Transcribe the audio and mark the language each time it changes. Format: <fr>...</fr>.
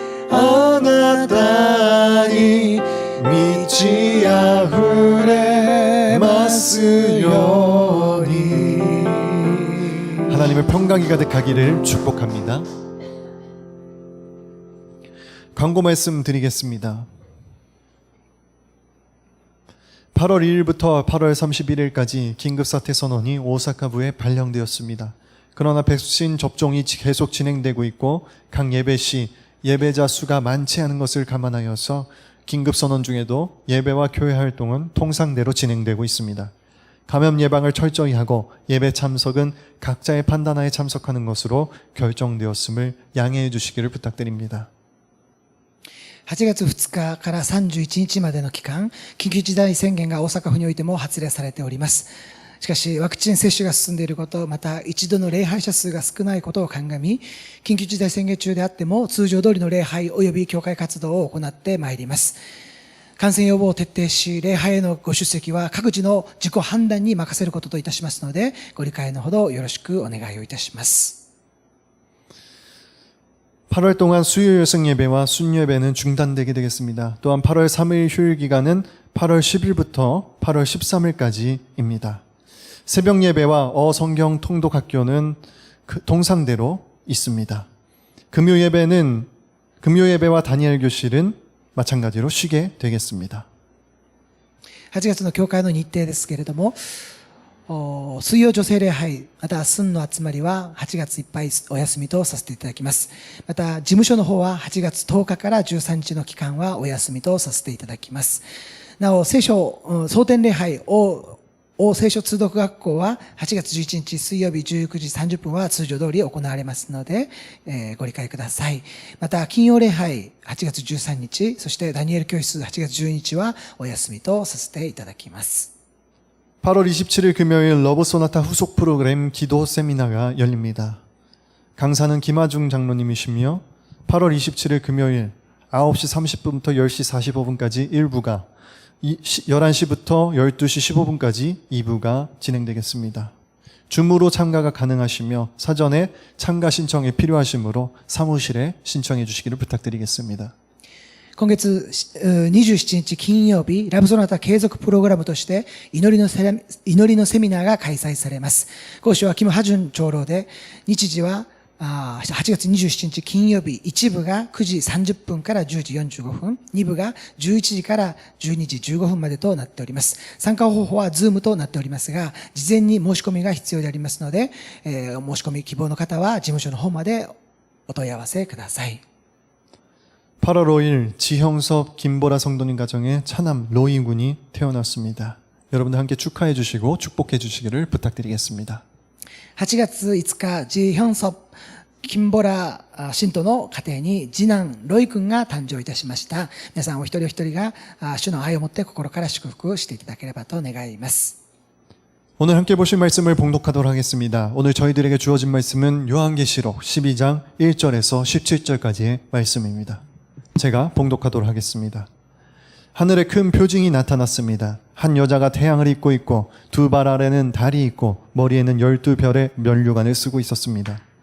<ja>あなたに満ち溢れますように</ja> <ko>하나님의 평강이 가득하기를 축복합니다. 광고 말씀 드리겠습니다. 8월 2일부터 8월 31일까지 긴급사태 선언이 오사카부에 발령되었습니다. 그러나 백신 접종이 계속 진행되고 있고 각 예배시 예배자 수가 많지 않은 것을 감안하여서 긴급선언 중에도 예배와 교회 활동은 통상대로 진행되고 있습니다. 감염 예방을 철저히 하고 예배 참석은 각자의 판단하에 참석하는 것으로 결정되었음을 양해해 주시기를 부탁드립니다.</ko> <ja>8月2日から31日までの期間、緊急事態宣言が大阪府においても発令されております。しかし、ワクチン接種が進んでいること、また一度の礼拝者数が少ないことを鑑み、緊急事態宣言中であっても通常通りの礼拝及び教会活動を行ってまいります。感染予防を徹底し、礼拝へのご出席は各自の自己判断に任せることといたしますので、ご理解のほどよろしくお願いをいたします。</ja> <ko>8월 동안 수요 여성 예배와 순 예배는 중단되게 되겠습니다. 또한 8월 3일 휴일 기간은 8월 10일부터 8월 13일까지입니다. 새벽 예배와 어성경 통독 학교는 동상대로 있습니다. 금요 예배와 다니엘 교실은 마찬가지로 쉬게 되겠습니다.</ko> <ja>8月の教会の日程ですけれども、水曜女性礼拝、また寸の集まりは8月いっぱいお休みとさせていただきます。また事務所の方は8月10日から13日の期間はお休みとさせていただきます。なお、蒼天礼拝大聖書通読学校は8月11日水曜日19時30分は通常通り行われますので、ご理解ください。また金曜礼拝8月13日、そしてダニエル教室8月12日はお休みとさせていただきます。</ja> <ko>8월 27일 금요일 러브 소나타 후속 프로그램 기도 세미나가 열립니다. 강사는 김하중 장로님이시며 8월 27일 금요일 9시 30분부터 10시 45분까지 1부가 11시부터 12시 15분까지 2부가 진행되겠습니다. 줌으로 참가가 가능하시며 사전에 참가 신청이 필요하시므로 사무실에 신청해 주시기를 부탁드리겠습니다.</ko> <ja>今月27日金曜日、ラブソナタ継続プログラムとして祈りのセミナーが開催されます。講師はキム・ハジュン長老で、日時は 8月27日金曜日、1部が9時30分から10時45分、2部が11時から12時15分までとなっております。参加方法は Zoom となっておりますが、事前に申し込みが必要でありますので、申し込み希望の方は事務所の方までお問い合わせください。</ja> <ko>8월 5일 지형섭 김보라 성도님 가정에 차남 로이 군이 태어났습니다. 여러분들 함께 축하해 주시고 축복해 주시기를 부탁드리겠습니다.</ko> <ja>8月5日、ジ・ヒョンソプ、キンボラ信徒の家庭に次男ロイ君が誕生いたしました。皆さんお一人お一人が主の愛を持って心から祝福していただければと願います。</ja> <ko>오늘 함께 보실 말씀을 봉독하도록 하겠습니다. 오늘 저희들에게 주어진 말씀은 요한계시록 12장 1절에서 17절까지의 말씀입니다. 제가 봉독하도록 하겠습니다. 하늘에 큰 표징이 나타났습니다. 한 여자가 태양을 입고 있고 두 발 아래는 달이 있고 머리에는 12별의 면류관을 쓰고 있었습니다.</ko>